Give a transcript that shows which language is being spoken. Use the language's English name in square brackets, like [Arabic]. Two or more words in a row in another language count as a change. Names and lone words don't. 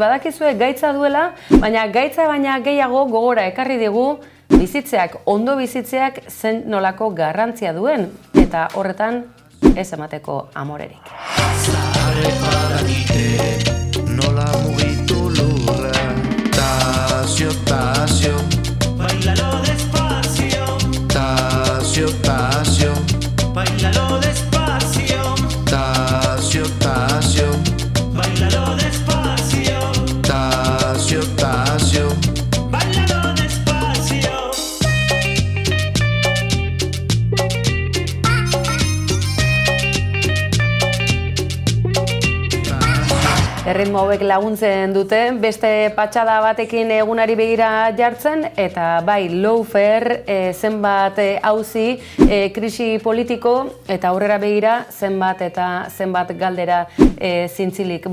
[Basque] Badakizue gaitza duela, baina gaitza baina gehiago gogora ekarri digu bizitzeak, ondo bizitzeak zen nolako garrantzia duen eta horretan ez emateko amorerik. Zaharre badakite, nola mugitu lurra. [Spanish] Tasio, tasio, bailalo despacio. Tasio, tasio, bailalo despacio. Tasio, tasio, bailalo despacio. Tasio, tasio, bailalo despacio. [Basque] Erritmo hauek laguntzen dute, beste patxada batekin egunari begira jartzen, eta bai, lawfare, zenbat auzi, krisi politiko, eta aurrera begira zenbat eta zenbat galdera zintzilik.